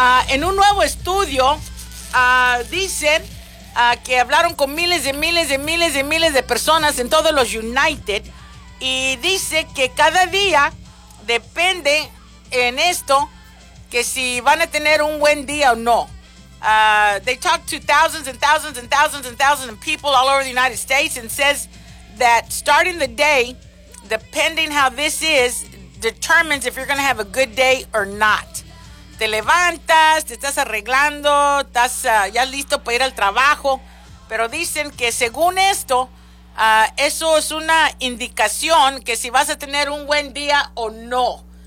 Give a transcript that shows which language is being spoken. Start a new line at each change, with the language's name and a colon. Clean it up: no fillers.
Spanish: En un nuevo estudio dicen que hablaron con miles de personas en todos los United, y dice que cada día depende en esto que si van a tener un buen día o no.
English: They talked to thousands and thousands and thousands and thousands of people all over the United States, and says that starting the day, depending how this is, determines if you're going to have a good day or not.
Spanish: Te levantas, te estás arreglando, estás ya listo para ir al trabajo, pero dicen que según esto, eso es una indicación que si vas a tener un buen día o no.